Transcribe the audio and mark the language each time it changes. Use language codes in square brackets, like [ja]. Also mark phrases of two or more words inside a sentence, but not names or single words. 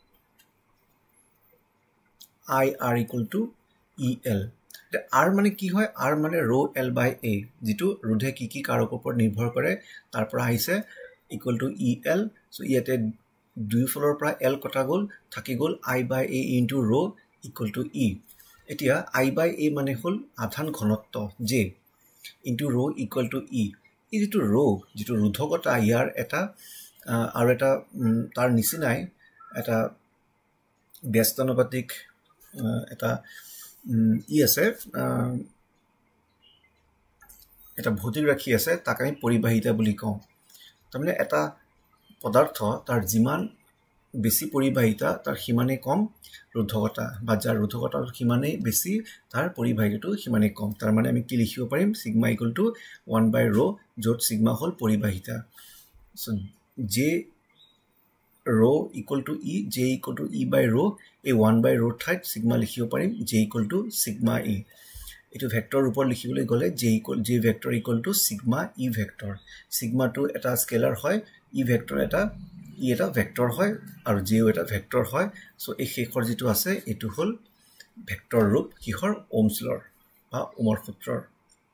[as] ir el r মানে কি হয় r মানে rho l/a যেটো ৰোধে কি কাৰকৰ ওপৰত নিৰ্ভৰ কৰে তাৰ পৰা আহিছে el so ইয়াতে দুই ফলৰ পৰা l কটা গল থাকি গল i/a into rho e এতিয়া i/a মানে হল আধান ঘনত্ব j into rho e এই যেটো rho যেটো ৰোধকতা ইয়াৰ এটা আৰু এটা তাৰ নিচিনাই এটা ব্যস্তানুপাতিক এটা ই আছে এটা ভৌতিক ৰাশি আছে তাক আমি পৰিবাহিতা বুলি কওঁ তাৰমানে এটা পদাৰ্থ তাৰ যিমান বেছি পৰিবাহিতা তাৰ সিমানে কম ৰোধকতা বা যাৰ ৰোধকতা সিমানে বেছি তাৰ পৰিবাহিতাটো সিমানে কম তাৰ মানে আমি কি লিখিব পাৰিম সিগমা 1/rho যত সিগমা হল পৰিবাহিতা so j rho e j e/rho এই 1/rho ঠাইত সিগমা লিখিব পাৰিম j sigma e এটো ভেক্টৰ ৰূপত লিখিবলৈ গলে j ভেক্টৰ sigma e ভেক্টৰ sigma টো এটা স্কেলাৰ হয় e ভেক্টৰ এটা ভেক্টৰ হয় আৰু j এটা ভেক্টৰ হয় সো এই শেষৰ যেটো আছে এটো হল ভেক্টৰ ৰূপ কিহৰ ওহমছ লৰ বা ওমৰ সূত্ৰৰ